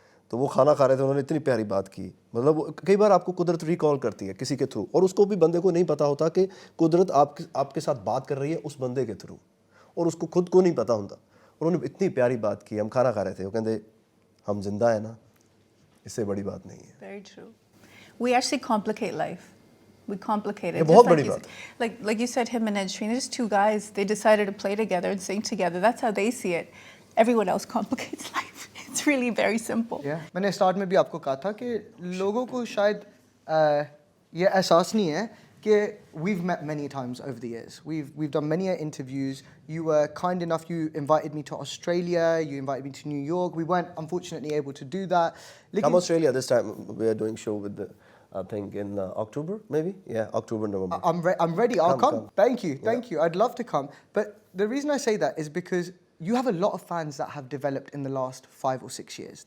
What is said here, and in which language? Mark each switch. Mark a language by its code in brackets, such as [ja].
[hi] तो वो खाना खा रहे थे, उन्होंने इतनी प्यारी बात की। मतलब कई बार आपको कुदरत रिकॉल करती है किसी के थ्रू, और उसको भी बंदे को नहीं पता होता कि कुदरत आपके साथ बात कर रही है उस बंदे के थ्रू, और उसको खुद को नहीं पता होता। उन्होंने इतनी प्यारी बात की, हम खाना खा रहे थे, वो कहते हम जिंदा है ना, इससे बड़ी बात नहीं है। [en] Very true. We actually complicate life. We complicate it. [hi] ये बहुत [en] Just [hi] बड़ी [en] you [hi] बात [en] said- like you said, him and Ed Sheeran, just two guys. They decided to play together and sing together. That's how they see it. Everyone else complicates life. It's really very simple. [hi] मैंने start में भी आपको कहा था कि लोगों को शायद ये एहसास नहीं है कि [en] we've met many times over the years. We've done many interviews. You were kind enough. You invited me to Australia. You invited me to New York. We weren't unfortunately able to do that. Come Australia this time. We are doing show with the, I think in October maybe. Yeah, October, November. I'm ready. I'll come. Come. Thank you. Thank you. I'd love to come. But the reason I say that is because you have a lot of fans that have developed in the last 5 or 6 years.